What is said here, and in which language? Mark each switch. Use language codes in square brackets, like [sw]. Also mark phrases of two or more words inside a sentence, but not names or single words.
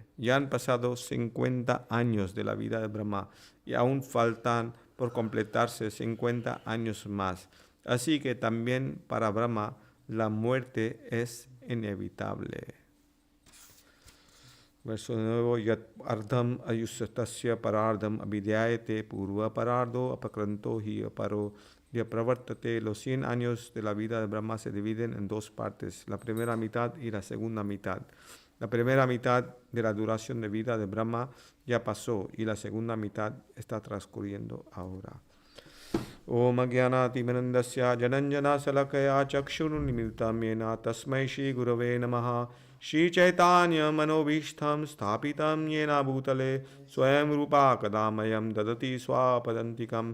[es] Ya han pasado 50 años de la vida de Brahma y aún faltan por completarse 50 años más. Así que también para Brahma la muerte es inevitable. verso nuevo, [sa] यत् अर्धम् आयुषस्तस्य परार्धम् अभिधीयते पूर्वः परार्धः अपक्रान्तः हि अपरः प्रवर्तते. [es] Los 100 años de la vida de Brahma se dividen en dos partes, la primera mitad y la segunda mitad. La primera mitad de la duración de vida de Brahma ya pasó y la segunda mitad está transcurriendo ahora. [sa] ॐ अज्ञानतिमिरान्धस्य ज्ञानाञ्जन शलाकया चक्षुरुन्मीलितं येन तस्मै श्री गुरवे नमः. श्री चैतन्य मनोऽभीष्टं स्थापितं येन भूतले स्वयं रूपः कदा मह्यं ददाति स्वपदान्तिकम्.